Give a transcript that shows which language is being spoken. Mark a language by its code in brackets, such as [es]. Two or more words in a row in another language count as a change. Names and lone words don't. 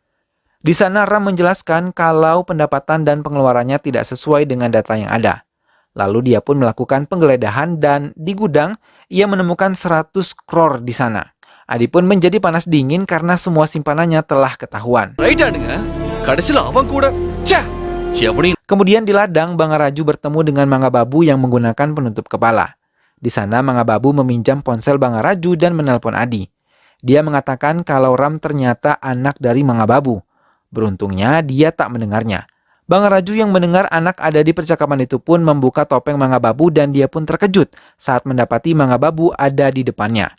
[id] Di sana Ram menjelaskan kalau pendapatan dan pengeluarannya tidak sesuai dengan data yang ada. Lalu dia pun melakukan penggeledahan dan di gudang ia menemukan 100 crore di sana. Adi pun menjadi panas dingin karena semua simpanannya telah ketahuan. [ta] ரைட் ஆடுங்க கடைசில அவன் கூட ச்சே எவனையும் [id] Kemudian di ladang Bangaraju bertemu dengan Mangababu yang menggunakan penutup kepala. Di sana Mangababu meminjam ponsel Bangaraju dan menelpon Adi. Dia mengatakan kalau Ram ternyata anak dari Mangababu. Beruntungnya dia tak mendengarnya. Bangaraju yang mendengar anak ada di percakapan itu pun membuka topeng Mangababu dan dia pun terkejut saat mendapati Mangababu ada di depannya.